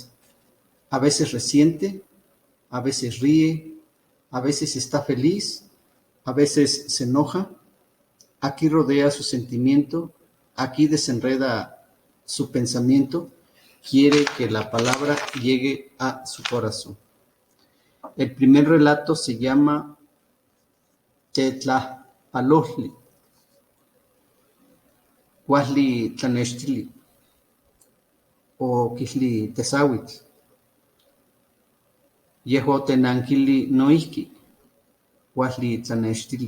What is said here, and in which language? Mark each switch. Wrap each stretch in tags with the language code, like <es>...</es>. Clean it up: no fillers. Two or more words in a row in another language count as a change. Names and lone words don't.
<es>A veces resiente, a veces ríe, a veces está feliz, a veces se enoja. Aquí rodea su sentimiento, aquí desenreda su pensamiento, quiere que la palabra llegue a su corazón. El primer relato se llama Tetlapalojli, Cuahli Tlanextili, o Quihli Tetzauitl.</es> <nah>Yehuo tenankili noihki, Cuahli Tlanextili.</nah>